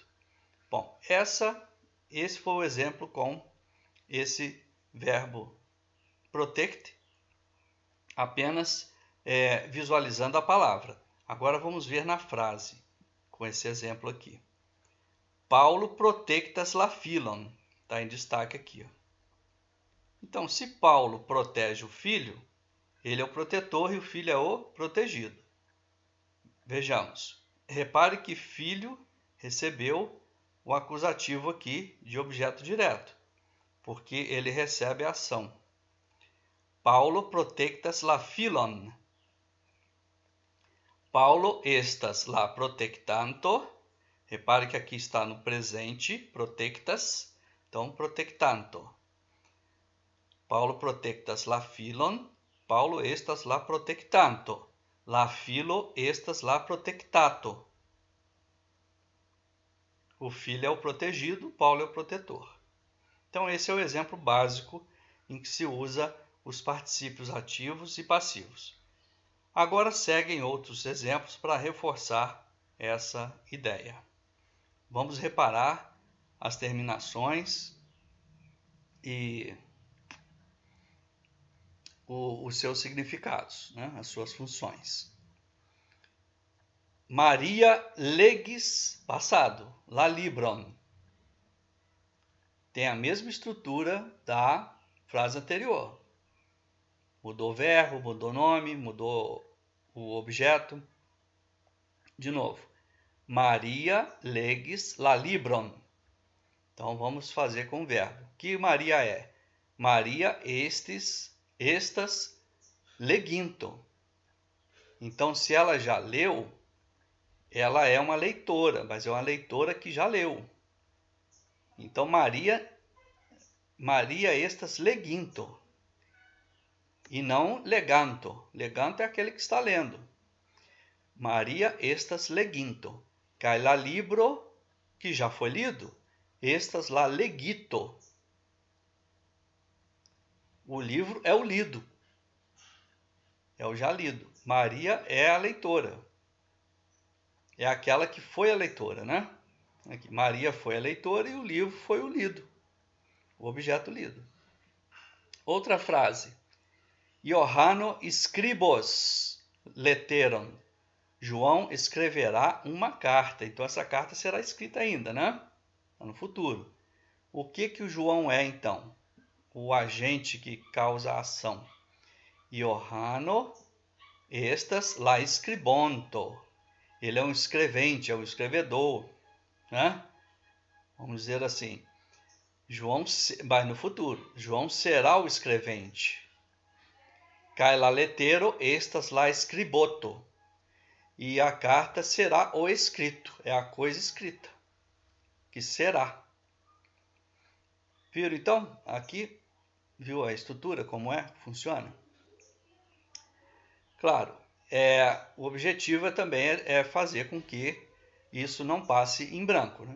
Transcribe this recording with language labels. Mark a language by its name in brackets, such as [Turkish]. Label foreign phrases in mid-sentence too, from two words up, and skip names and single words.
[Portuguese] Bom, esse foi o exemplo com esse verbo protect, apenas visualizando a palavra. Agora vamos ver na frase, com esse exemplo aqui. [Esperanto] Paulo protectas la filon. [Portuguese] Está em destaque aqui. Ó. Então, se Paulo protege o filho, ele é o protetor e o filho é o protegido. Vejamos. Repare que filho recebeu o acusativo aqui de objeto direto, porque ele recebe a ação. [Esperanto] Paulo protectas la filon. Paulo estas la protectanto. [Portuguese] Repare que aqui está no presente, protectas, então protectanto. [Esperanto] Paulo protectas la filon, Paulo estas la protectanto. La filo estas la protectato. [Portuguese] O filho é o protegido, Paulo é o protetor. Então esse é o exemplo básico em que se usa os particípios ativos e passivos. Agora seguem outros exemplos para reforçar essa ideia. Vamos reparar as terminações e os seus significados, né? As suas funções. Maria legis, passado, [Esperanto] la libron. [Portuguese] Tem a mesma estrutura da frase anterior. Mudou o verbo, mudou o nome, mudou o objeto. De novo. [Esperanto] Maria legis la libron. [Portuguese] Então vamos fazer com o verbo. O que Maria é? [Esperanto] Maria estas leginto. [Portuguese] Então se ela já leu, ela é uma leitora, mas é uma leitora que já leu. Então [Esperanto] Maria estas leginto. [Portuguese] E não leganto. Leganto é aquele que está lendo. [Esperanto] Maria estas leginto. Cai la libro, [Portuguese] que já foi lido. [Esperanto] Estas la legito. [Portuguese] O livro é o lido. É o já lido. Maria é a leitora. É aquela que foi a leitora, né? Aqui, Maria foi a leitora e o livro foi o lido. O objeto lido. Outra frase. [Esperanto] Johano scribos letteron. [Portuguese] João escreverá uma carta. Então essa carta será escrita ainda, né? No futuro. O que o João é, então? O agente que causa a ação. [Esperanto] Johano estas la scribonto. [Portuguese] Ele é um escrevente, é um escrevedor, né? Vamos dizer assim. João, mas no futuro, João será o escrevente. [Esperanto] Cai la lettero estas la scriboto. [Portuguese] E a carta será o escrito, é a coisa escrita, que será. Viram então? Aqui, viu a estrutura, como é? Funciona? Claro, o objetivo também é fazer com que isso não passe em branco, né?